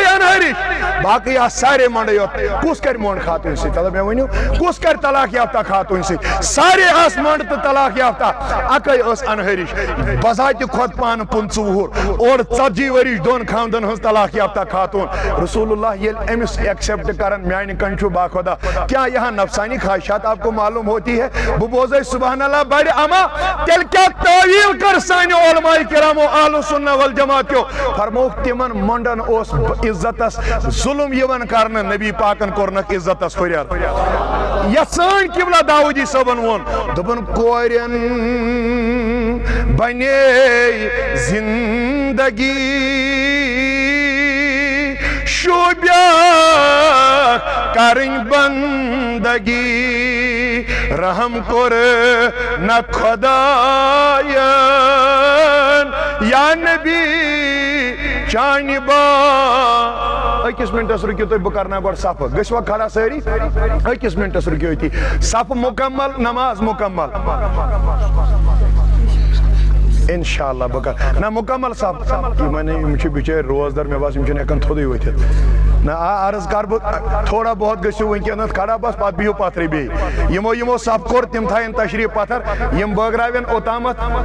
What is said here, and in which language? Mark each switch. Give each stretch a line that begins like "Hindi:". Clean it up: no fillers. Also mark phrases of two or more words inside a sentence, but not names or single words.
Kashmiri: انہرِش باقٕے آسہٕ سارے منڈے یوت کُس کرِ مونڈ خاتوٗنہِ سۭتۍ تلہٕ مےٚ ؤنِو کُس کرِ طلاق یافتہ خاتوٗنہِ سۭتۍ سارے آسہٕ منڈ تہٕ طلاق یافتہ اکے ٲس انہرِش بذاتہِ کھۄت پانہٕ 25 وُہُر اور 40 ؤرِش دۄن خاندن ہٕنٛز طلاق یافتہ خاتوٗن رسول اللہ ییٚلہِ أمِس ایکسیپٹ کرن میانہِ کن چھُ باخۄدا
Urdu: کیا یہاں نفسانی خواہشات آپ کو معلوم ہوتی ہے
Kashmiri: بہٕ بوزے
Arabic: سبحان اللہ
Kashmiri: بڑِ اما تیٚلہِ کیٛاہ تعویٖل کٔر سانیو علماء کرامو
Arabic: اہل سنہ والجماعت
Kashmiri: کیو فرمووُکھ تِمن منڈن اوس عزتس ظلم یِوان کرنہٕ نبی پاکن کوٚرنکھ عزتس ہُریر یا سن قبلہ داؤدی صٲبن وون دوٚپُن کورٮ۪ن بنے زندگی شوبیاک کرن بندگی رحم کور نہ خدایان یا نبی چانہ با اکس منٹس رکیو تھی بہ کرنا گۄڈٕ صف گژھوا کھڑا سٲری اکس منٹس رکیو تی صف مکمل نماز مکمل انشاءاللہ بہ کر نہ مکمل صف یِم چھِ بِچٲرۍ روزدار مےٚ باسان یِم چھِنہٕ ہٮ۪کان تھوٚدُے ؤتھِتھ نہ عرض کر بہٕ
Urdu: تھوڑا بہت
Kashmiri: گٔژھِو وٕنکٮ۪نَس کھڑا بس پتہٕ بِہِو پتھرٕے بیٚیہِ یِمو صف کوٚر تِم تھاین تشریٖف پتھر یِم بٲگراوٮ۪ن اوٚتامتھ